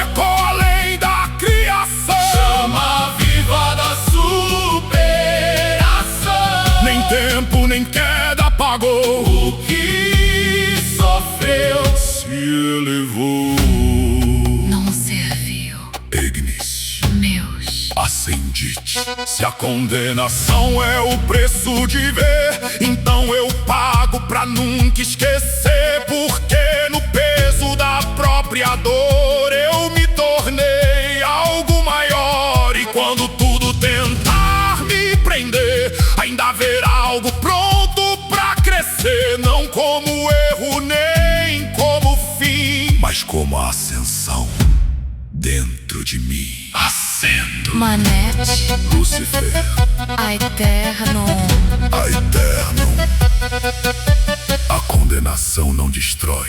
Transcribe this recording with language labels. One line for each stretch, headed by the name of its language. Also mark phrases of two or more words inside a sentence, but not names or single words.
Portuguese: Ecoa além da criação, chama viva da superação. Nem tempo, nem queda apagou o que sofreu. Se elevou. Não serviu,
Latin: Ignis, meus. Ascendite.
Portuguese: Se a condenação é o preço de ver, então eu pago pra nunca esquecer. Porque no peso da própria dor eu me tornei algo maior. E quando tudo tentar me prender, ainda haverá algo pronto pra crescer. Não como erro nem como fim, mas como a ascensão dentro de mim.
Latin: Ascendo. Manete, Lúcifer, Aeterno. Aeterno.
Portuguese: A condenação não destrói.